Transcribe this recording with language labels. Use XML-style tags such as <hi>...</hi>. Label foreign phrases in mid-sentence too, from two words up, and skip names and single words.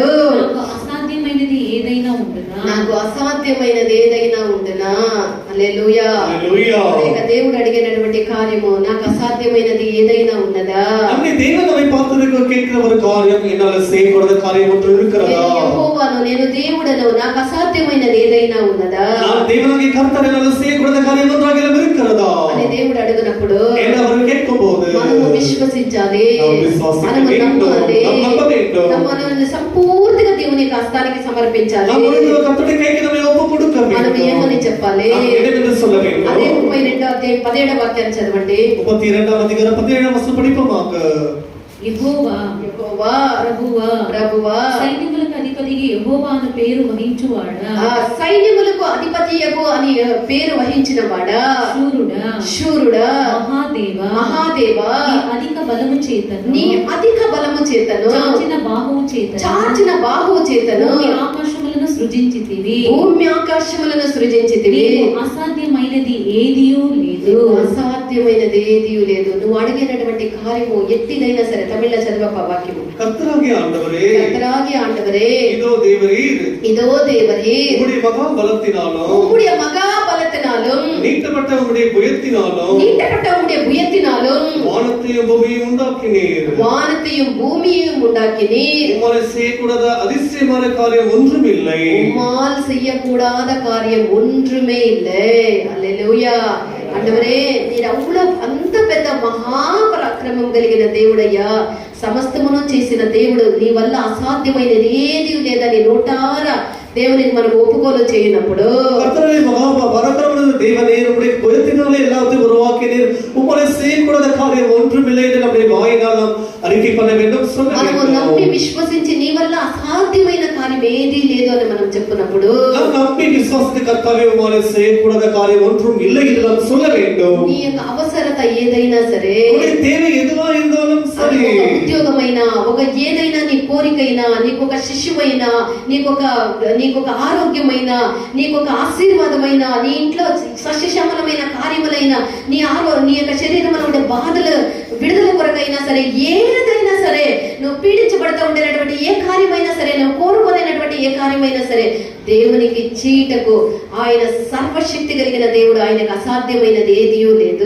<te>నాకు అసాధ్యమైనది ఏదైనా ఉండునా, నాకు అసాధ్యమైనది ఏదైనా ఉండునా. హల్లెలూయా. హల్లెలూయా. ఇక దేవుడు అడిగినటువంటి కార్యము, నాకు అసాధ్యమైనది ఏదైనా ఉన్నదా?</te> <ta>நம்மை தேவன் நம்மை பார்த்து கேட்கிற ஒரு காரியம், என்னால செய்யக்கூடாத காரியம் ஒன்று இருக்கிறதா?</ta> <te>నేను యెహోవాను, నేను దేవుడను, నాకు అసాధ్యమైనది ఏదైనా ఉన్నదా</te> <ta>நான் தேவனாகிய கர்த்தர் என்னால செய்யக்கூடாத காரியம் ஒன்றாகிலும் இருக்கிறதா</ta> <te>అని దేవుడు అడుగునప్పుడు</te> <ta>என்று அவர் கேட்கும்போது</ta> <te>మనము విశ్వసించాలి,</te> <ta>நாம் విశ్వాசிக்க</ta> <te>మనము</te> <ta>வேண்டும்,</ta> <te>నమ్మాలి,</te> <ta>நாம் నమ్మ வேண்டும்.</ta> <te>మనల్ని సంపూర్తిగా దేవుని హస్తానికి సమర్పించాలి.</te> <ta>நாம் ஒரு கர்த்தருடைய கைக்கு நம்மை ஒப்பு கொடுக்க</ta> <te>మనం</te> <ta>வேண்டும்.</ta> <te>ఏమని చెప్పాలి?</te> <ta>நாம் என்னவென்று சொல்ல வேண்டும்?</ta> <te>అదే 32వ అధ్యాయం 17వ వాక్యాన్ని చదవండి.</te> <ta>32 அதிகாரம் 17 வசனம் படிப்போமாக.</ta> <te>యెహోవా యెహోవా, ప్రభువా, ప్రభువా, సైన్యములకు అధిపతికి యెహోవా అను పేరు వహించువాడా, సైన్యములకు అధిపతియగు అని పేరు వహించిన వాడా, శూరుడా, శూరుడా, మహాదేవా, మహాదేవా, నీ అధిక బలము చేతను, నీ అధిక బలము చేతను, చాచిన బాహువు చేతను, చాచిన బాహువు చేతను భూమి ఆకాశములను సృజించితివి, భూమి ఆకాశములను సృజించితివి. నీకు అసాధ్యమైనది ఏదియూ లేదు. అసాధ్యమైనది ఏదీ లేదు. నువ్వు అడిగినటువంటి కార్యము ఎట్టిదైనా సరే. తమిళ చదవక వాక్యము.</te> <ta>கர்த்தராகிய ஆண்டவரே, கர்த்தராகிய ஆண்டவரே, இதோ தேவரீர் இதோ தேவரீர், உம்முடைய மகா பலத்தினாலும் உம்முடைய மகா பலத்தினாலும் நீட்டப்பட்ட உம்முடைய புயத்தினாலும் நீட்டப்பட்ட உம்முடைய புயத்தினாலும் வானத்தையும் பூமியையும் உண்டாக்கினீர். வானத்தையும் பூமியையும் உண்டாக்கினீர். உம்மால் செய்யக்கூடாத அதிசயமான காரியம் ஒன்றும் இல்லை. உம்மால் செய்யக்கூடாத காரியம் ஒன்றுமே இல்லை. அல்லேலூயா.</ta> <te>ఆండవరే, నేను అవ్వడం అంత పెద్ద మహాపరాక్రమం కలిగిన దేవుడయ్యా, సమస్తమును చేసిన దేవుడు, నీ వల్ల అసాధ్యమైనది ఏది లేదని నోటారా దేవునికి మనం ఒప్పుకోలు చేయనప్పుడు,</te> <ta>கர்த்தரே மகா பராக்கிரமமுள்ள தேவனே, உம்முடைய புயத்தினாலே எல்லாத்தையும் உருவாக்கினீர். உம்மால் செய்யக்கூடாத காரியம் ஒன்றும் இல்லை என்று நம்முடைய வாயினால் நாம் அறிக்கை பண்ண வேண்டும், சொல்ல</ta> <te>మనము</te> <ta>வேண்டும்.</ta> <te>నమ్మి విశ్వసించి నీ వల్ల అసాధ్యమైన కార్యం ఏది లేదు అని మనం చెప్పినప్పుడు,</te> <ta>நாம் நம்பி விசுவாசித்து கர்த்தாவே உம்மால் செய்யக்கூடாத காரியம் ஒன்றும் இல்லை என்று நாம் சொல்ல வேண்டும்.</ta> <te>నీ యొక్క అవసరత ఏదైనా సరే,</te> <ta>உன்னுடைய தேவை எதுவா இருந்தாலும்</ta> <te>అది</te> <ta>சரி,</ta> <te>ఒక ఉద్యోగమైనా, ఒక ఏదైనా నీ కోరికైనా, నీకొక శిష్యువైనా, నీకొక ఆరోగ్యమైన, నీకొక ఆశీర్వాదమైన, నీ ఇంట్లో సస్యశ్యామలమైన కార్యములైన, నీ యొక్క శరీరంలో ఉండే బాధలు విడుదల కొరకైనా సరే, ఏదైనా సరే, నువ్వు పీడించబడుతూ ఉండేటటువంటి ఏ కార్యమైనా సరే, నువ్వు కోరుకోలేనటువంటి ఏ కార్యమైనా సరే, దేవునికి చీటకు ఆయన సర్వశక్తి కలిగిన దేవుడు, ఆయనకు అసాధ్యమైనది ఏదియూ లేదు.</te>